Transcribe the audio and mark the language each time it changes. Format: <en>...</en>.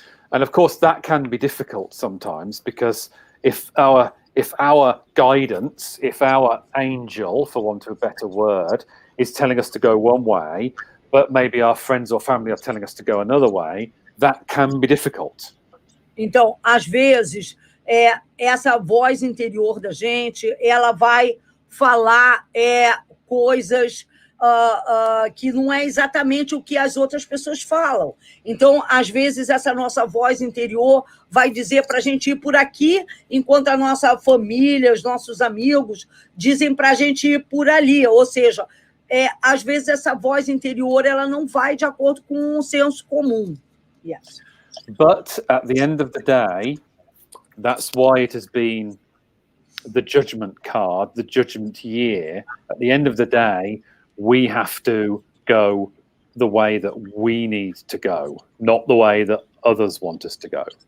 <en>And of course that can be difficult sometimes, because if our guidance, if our angel, for want of a better word, is telling us to go one way, but maybe our friends or family are telling us to go another way, that can be difficult.</en> <pt>Então, às vezes, essa voz interior da gente, ela vai falar coisas que não é exatamente o que as outras pessoas falam. Então, às vezes, essa nossa voz interior vai dizer para a gente ir por aqui, enquanto a nossa família, os nossos amigos, dizem para a gente ir por ali. Ou seja, às vezes, essa voz interior ela não vai de acordo com o senso comum.</pt> <en>Yes. But at the end of the day, that's why it has been the judgment card, the judgment year. At the end of the day, we have to go the way that we need to go, not the way that others want us to go.</en>